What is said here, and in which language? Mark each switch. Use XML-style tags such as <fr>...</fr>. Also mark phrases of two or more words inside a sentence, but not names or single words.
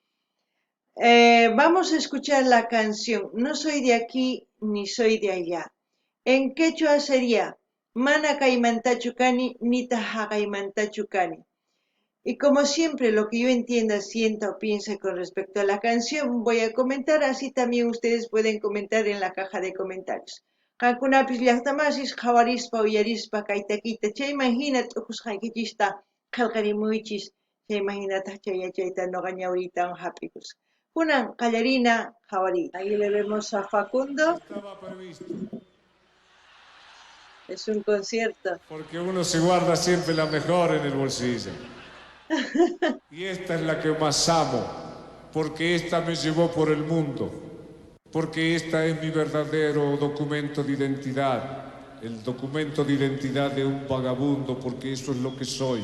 <es>Vamos a escuchar la canción. No soy de aquí ni soy de allá. En quechua sería</es> <qu>Mana Caimantachukani Nita Hagaimantachukani.</qu> <es>Y como siempre, lo que yo entienda, sienta o piense con respecto a la canción, voy a comentar, así también ustedes pueden comentar en la caja de comentarios.</es> <qu>Qankunapis llaqtamasis qhawarispa uyarispa kaytakita chayman hina t'uqusqaykichista qillqarimuychis chayman hinataq chay yachayta noqa ñawritawan hap'ikus. Kunan qallarina qhawariyta.</qu> <es>Ahí le vemos a Facundo. Estaba previsto. Es un concierto. Porque uno se guarda siempre la mejor en el bolsillo. Y esta es la que más amo, porque esta me llevó por el mundo, porque esta es mi verdadero documento de identidad, el documento de identidad de un vagabundo, porque eso es lo que soy.</es>